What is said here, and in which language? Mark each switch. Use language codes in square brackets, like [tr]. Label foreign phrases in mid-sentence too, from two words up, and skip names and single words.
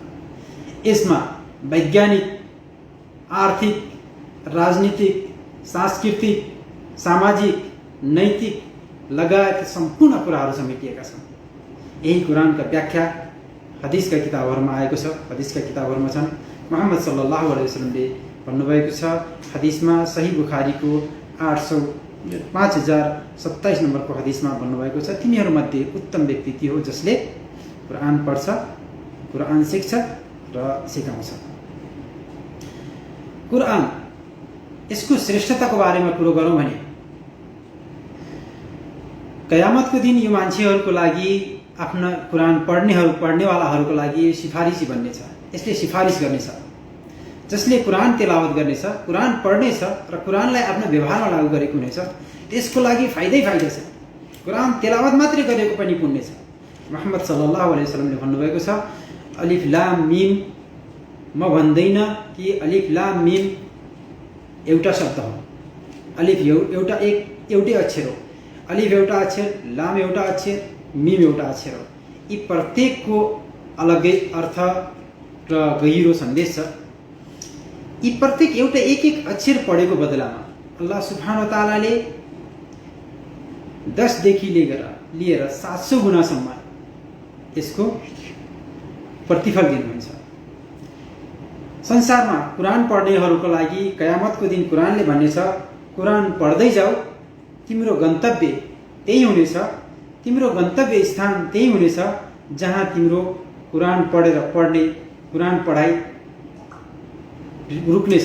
[ne] यसमा वैज्ञानिक, आर्थिक, राजनीतिक, सांस्कृतिक, सामाजिक, नैतिक लगायत सम्पूर्ण कुराहरू समेटिएका छन्। यही कुरानका व्याख्या हदीसका किताबहरूमा आएको छ। हदीसका किताबहरूमा छन् मुहम्मद [ar] صلى الله عليه وسلم [ne] भन्नुभएको छ, हदीसमा सही बुखारीको 5027 नम्बरको हदीसमा भन्नुभएको छ, तिनीहरूमध्ये उत्तम व्यक्ति त्यो हो जसले कुरान पढ्छ, कुरान सिक्छ र सिकाउँछ। कुरान यसको श्रेष्ठताको बारेमा कुरो गरौँ भने कयामतको दिन यो मान्छेहरूको लागि आफ्ना कुरान पढ्नेवालाहरूको लागि सिफारिसी बन्नेछ। यसले सिफारिस गर्नेछ। जसले कुरान तेलावत गर्नेछ, कुरान पढ्नेछ र कुरानलाई आफ्नो व्यवहारमा लागू गरेको हुनेछ, त्यसको लागि फाइदै फाइदा छ। कुरान तेलावत मात्रै गरेको पनि पुण्य छ। मुहम्मद [ar] صلى الله عليه وسلم [ne] भन्नुभएको छ, [ar] ألف لام ميم, [ne] म भन्दैन कि [ar] ألف لام ميم [ne] एउटा शब्द हो। अलिफ एउटै अक्षर हो। अलिफ एउटा अक्षर, लाम एउटा अक्षर, मिम एउटा अक्षर हो। यी प्रत्येकको अलग्गै अर्थ र गहिरो सन्देश छ। यी प्रत्येक एउटा एक अक्षर पढेको बदलामा [ar] الله سبحانه وتعالى [ne] 10 देखि लिएर 700 गुणासम्म यसको प्रतिफल दिनुहुन्छ। संसारमा कुरान पढ्नेहरूको लागि कयामतको दिन कुरानले भन्नेछ, कुरान पढ्दै जाऊ, तिम्रो गन्तव्य त्यही हुनेछ, तिम्रो गन्तव्य स्थान त्यही हुनेछ जहाँ तिम्रो कुरान पढ्ने कुरान पढाइ रुक्नेछ।